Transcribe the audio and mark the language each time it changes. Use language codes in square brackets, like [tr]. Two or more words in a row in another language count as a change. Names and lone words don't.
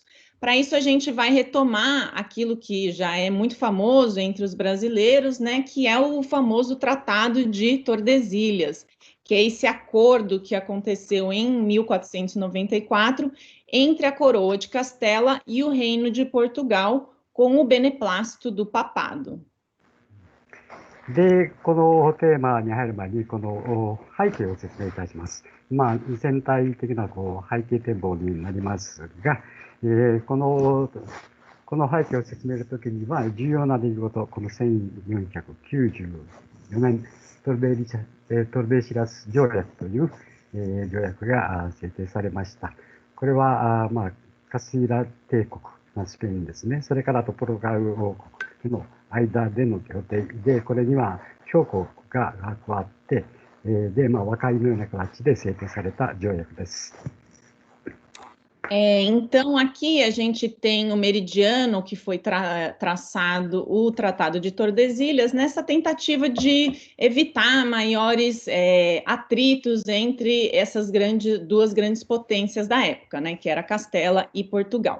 [pt] Para isso a gente vai retomar aquilo que já é muito famoso entre os brasileiros, né, que é o famoso Tratado de Tordesilhas, que é esse acordo que aconteceu em 1494 entre a coroa de Castela e o reino de Portugal, com o beneplácito do papado. [ja] で、このテーマに入る前に、この背景を説明いたします。全体的な背景展望になりますが、この背景を説明するときには、重要な出来事、この1494年、トルベシラス条約という、条約が制定されました。これは、カスティーラ帝国、スペインですね。それからポルトガル王国の間での協定で、これには教皇が加わって、で、和解のような形で制定された条約です。 [pt] Então, aqui a gente tem o meridiano que foi traçado, o Tratado de Tordesilhas, nessa tentativa de evitar maiores atritos entre essas duas grandes potências da época, né, que era Castela e Portugal.